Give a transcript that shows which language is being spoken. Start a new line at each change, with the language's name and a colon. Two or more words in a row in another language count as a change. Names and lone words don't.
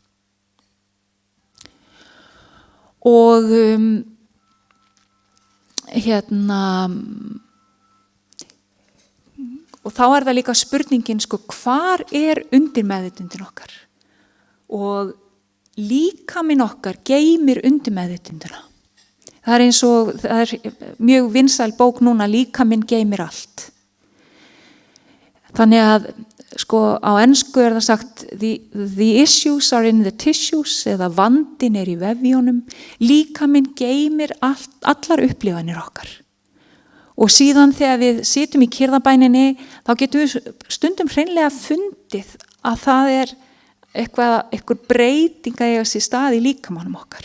Icelandic: Og og þá er það líka spurningin, hvar er undir meðvitundin okkar? Og líkaminn okkar geymir undir meðvitundina. Það er mjög vinsæl bók núna, líkaminn geymir allt. Þannig að á ensku er það sagt
English: the issues are in the tissues,
Icelandic: eða vandinn er í vefjónum. Líkaminn geymir allar upplifanir okkar. Og síðan þegar við sitjum í kyrðabæninni, þá getum við stundum hreinlega fundið að það er eitthvað breyting að eiga sér stað í líkamanum okkar.